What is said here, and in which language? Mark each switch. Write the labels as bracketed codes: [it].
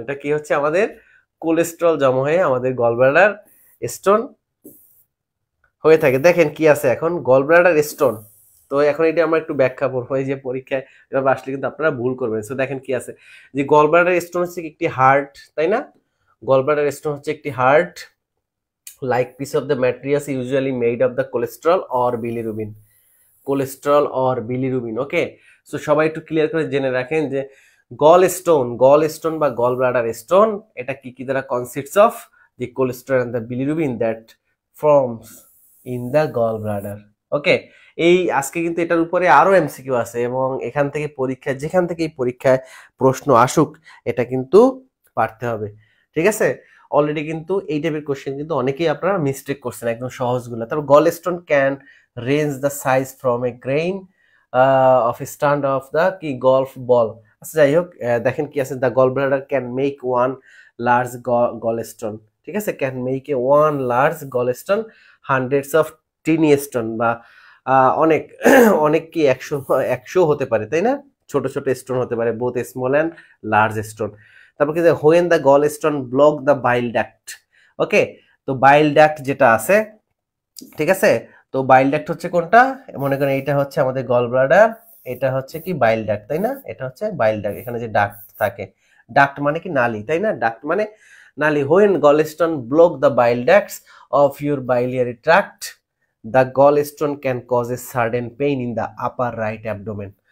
[bn] এটা কি হচ্ছে আমাদের কোলেস্টেরল জমা হয়ে আমাদের গলব্লাডার স্টোন হয়ে থাকে। দেখেন কি আছে এখন গলব্লাডার স্টোন। তো এখন এটা আমরা একটু ব্যাখ্যা করবো, এই যে পরীক্ষায় এভাবে আসলে কিন্তু আপনারা ভুল করবেন। তো দেখেন কি আছে, যে গলব্লাডার স্টোন হচ্ছে একটি হার্ট, তাই না? গলব্লাডার স্টোন হচ্ছে একটি heart, [en] like piece of the material is usually made of the cholesterol or bilirubin, cholesterol or bilirubin. [bn] Okay, so সবাই একটু ক্লিয়ার করে জেনে রাখেন যে গল স্টোন বা গল ব্লাডার স্টোন এটা কি কি দ্বারা [en] Consists of the cholesterol and the bilirubin that forms in the gallbladder. [bn] ওকে, এই আজকে কিন্তু এটার উপরে আরো এমসিকিউ আছে এবং এখান থেকে পরীক্ষায় যেখান থেকে এই পরীক্ষায় প্রশ্ন আসুক এটা কিন্তু পারতে হবে, ঠিক আছে। অলরেডি কিন্তু এই টাইপের কোশ্চেন কিন্তু অনেকেই আপনারা মিস্টেক করছেন একদম সহজগুলো। [en] তারপর gallstone can range the size from a grain of a stand of the কি golf ball। [bn] আচ্ছা যাই হোক, দেখেন কি আছে, [en] the gallbladder can make one large gallstone, [bn] ঠিক আছে, [en] can make a one large gallstone hundreds of tiny stone [bn] বা অনেক অনেক কি 100 হতে পারে, তাই না, ছোট ছোট স্টোন হতে পারে, [en] both small and large stone। [bn] তারপর কি [en] when the gallstone block the bile duct। [bn] ওকে, তো bile duct যেটা আছে, ঠিক আছে, তো বাইল ডাক্ট হচ্ছে কোনটা, মনে করেন এটা হচ্ছে আমাদের গল ব্লাডার, এটা হচ্ছে কি বাইল ডাক্ট, তাই না, এটা হচ্ছে বাইল ডাক্ট। এখানে যে ডাক্ট থাকে, ডাক্ট মানে কি নালী, তাই না, ডাক্ট মানে নালী। [en] when gallstone block the bile ducts of your biliary tract the gallstone can cause a sudden pain in the upper right abdomen।